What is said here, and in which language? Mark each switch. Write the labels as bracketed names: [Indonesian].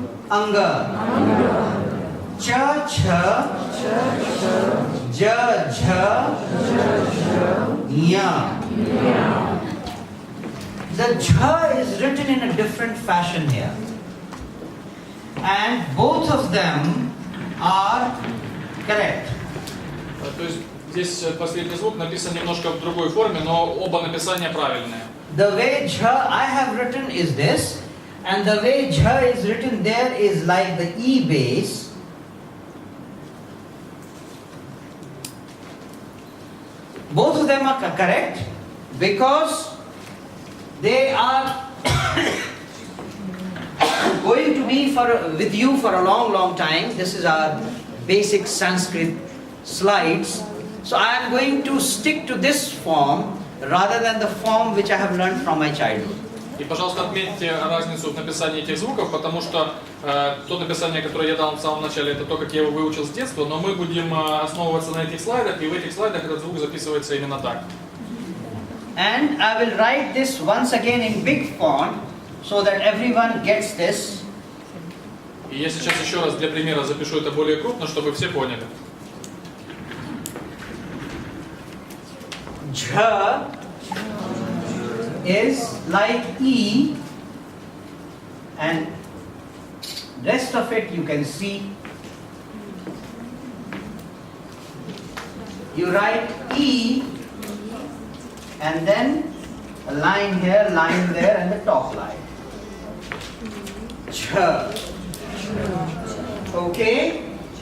[English] anga. Cha cha, ja jha, nya. The jha is written in a different fashion here, and both of them are correct. [Russian] То есть здесь последний звук написан немножко в другой форме, но оба написания правильные. [English] The way jha I have written is this, and the way jha is written there is like the E base. Both of them are correct because they are going to be with you for a long time. This is our basic Sanskrit slides. So I am going to stick to this form rather than the form which I have learned from my childhood. [Russian] И, пожалуйста, отметьте разницу в написании этих звуков, потому что то написание, которое я дал в самом начале, это то, как я его выучил с детства, но мы будем основываться на этих слайдах, и в этих слайдах этот звук записывается именно так. [English] And I will write this once again in big font so that everyone gets this. [Russian] И я сейчас еще раз для примера запишу это более крупно, чтобы все поняли. [English] Jha is like E, and rest of it you can see. You write E and then a line here, line there, and the top line. Jha. Okay?